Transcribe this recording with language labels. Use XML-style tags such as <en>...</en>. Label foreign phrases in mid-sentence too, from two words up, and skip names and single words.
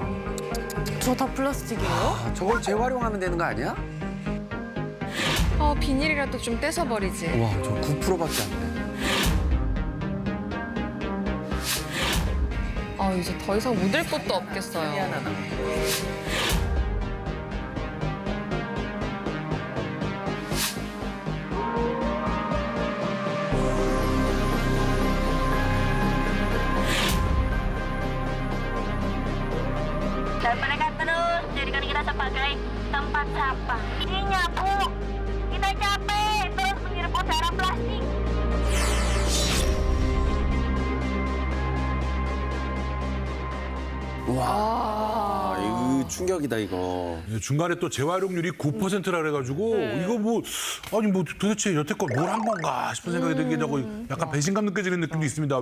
<ko>저 다 플라스틱이에요? 저걸 재활용하면 되는 거 아니야? 비닐이라도 좀 떼서버리지. 와, 저 9%밖에 안 돼. 이제 더 이상 묻을 것도 없겠어요.</ko> <id>Dan mereka terus jadikan kita sebagai tempat sampah. Ini nyapu, kita capek terus menyerbu darah plastik.</id> <ko>와, 이거 충격이다, 이거. 예, 중간에 또 재활용률이 9%라 그래가지고 이거 뭐 아니 뭐 도대체 여태껏 뭘 한 건가 싶은 생각이 들게 되고 약간 배신감 느껴지는 느낌도 있습니다.</ko>